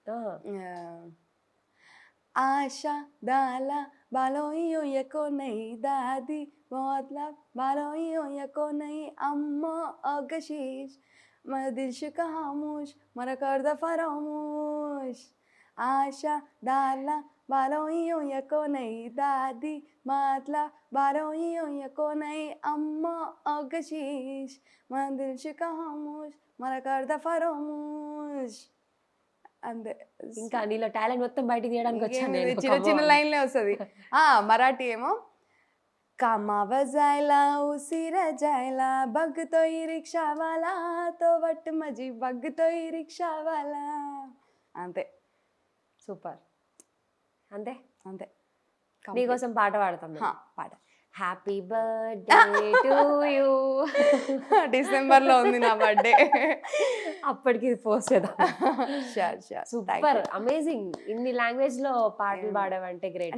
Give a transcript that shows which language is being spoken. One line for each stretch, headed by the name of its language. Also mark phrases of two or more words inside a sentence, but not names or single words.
Telugu: ఆశా దాలా బాలోయో యకో నై దాది మోద్లా బాలోయో యకో నై అమ్మా ఆగశీష్ మదిల్షు కహామూష్ మరకర్ద ఫరామూష్ ఆశా దాలా బాలోయో యకో నై దాది మాట్లా బాలోయో యకో నై అమ్మా ఆగశీష్ మదిల్షు కహామూష్ మరకర్ద ఫరామూష్. అంతే. ఇంకా నీలో టాలెంట్ మొత్తం బయటికి తీయడానికి వచ్చాను. చిన్న లైన్లే వస్తుంది. మరాఠీ ఏమో
Marathi: कामावर जायला उशिरा जायला बघतोय रिक्षावाला तो वट माझी बघतोय रिक्षावाला.
Telugu: అంతే. సూపర్. అంతే. అంతే. నీకోసం పాట పాడతాం. పాట.
English: happy birthday to you.
Telugu: డిసెంబర్లో ఉంది నా బర్త్డే. అప్పటికి పోస్ట్ చేద్దాం. షూర్.
English: super, amazing.
Telugu: ఇన్ని లాంగ్వేజ్ లో పాటలు పాడావంటే గ్రేట్.